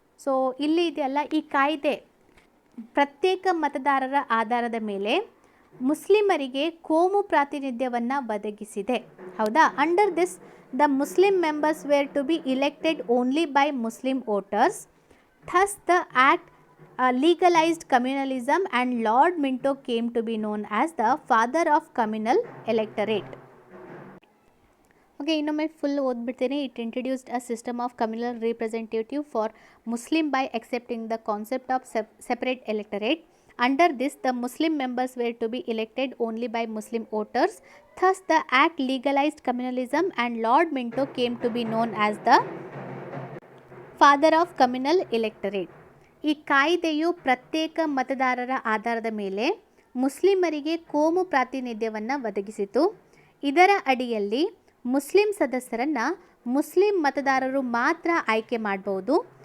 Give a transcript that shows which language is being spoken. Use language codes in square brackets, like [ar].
[kn] So ಇಲ್ಲಿ ಇದೆಯಲ್ಲ, ಈ ಕಾಯ್ದೆ ಪ್ರತ್ಯೇಕ ಮತದಾರರ ಆಧಾರದ ಮೇಲೆ ಮುಸ್ಲಿಮರಿಗೆ ಕೋಮು ಪ್ರಾತಿನಿಧ್ಯವನ್ನು ಒದಗಿಸಿದೆ. ಹೌದಾ? [en] Under this the Muslim members were to be elected only by Muslim voters. Thus the act legalized communalism and Lord Minto came to be known as the father of communal electorate. [kn] Okay, ಇನ್ನೊಮ್ಮೆ full ಓದ್ಬಿಡ್ತೀನಿ. [en] It introduced a system of communal representative for Muslim by accepting the concept of separate electorate. Under this, the Muslim members were to be elected only by Muslim voters. Thus, the act legalized communalism and Lord Minto came to be known as the father of communal electorate. [kn] ಈ ಕಾಯ್ದೆಯು ಪ್ರತ್ಯೇಕ ಮತದಾರರ ಆಧಾರದ ಮೇಲೆ ಮುಸ್ಲಿಮರಿಗೆ ಕೋಮು ಪ್ರಾತಿನಿಧ್ಯವನ್ನು ಒದಗಿಸಿತು. ಇದರ ಅಡಿಯಲ್ಲಿ ಮುಸ್ಲಿಂ ಸದಸ್ಯರನ್ನು ಮುಸ್ಲಿಂ ಮತದಾರರು ಮಾತ್ರ ಆಯ್ಕೆ ಮಾಡಬಹುದು.